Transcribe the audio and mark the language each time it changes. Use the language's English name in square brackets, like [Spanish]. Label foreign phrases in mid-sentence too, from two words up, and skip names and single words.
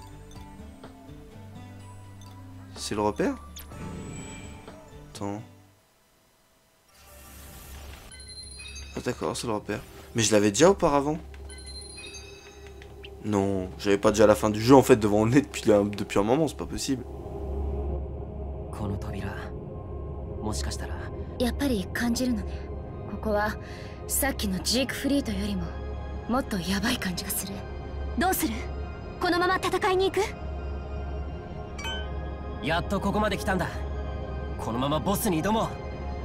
[French] C'est le repère? Attends. Ah d'accord, c'est le repère. Mais je l'avais déjà auparavant. Non, j'avais pas déjà la fin du jeu en fait devant le nez depuis un moment, c'est pas possible. [Japanese] この扉もしかしたらやっぱり感じるのね。ここはさっきのジークフリートよりももっとヤバい感じがする。どうする？このまま戦いに行く？やっとここまで来たんだ。このままボスに挑もう。